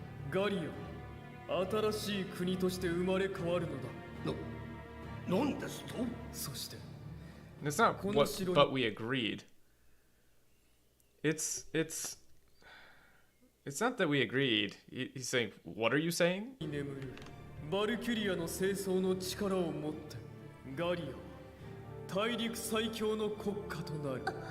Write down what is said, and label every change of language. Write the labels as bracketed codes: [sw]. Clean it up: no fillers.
[ja] ガリア、新しい国として生まれ変わるのだ。なんですと？そして、 [en] It's not what, but we agreed. It's not that we agreed. He's saying, what are you saying? [ja] 眠るバルキュリアの清掃の力を持ってガリアは大陸最強の国家となる。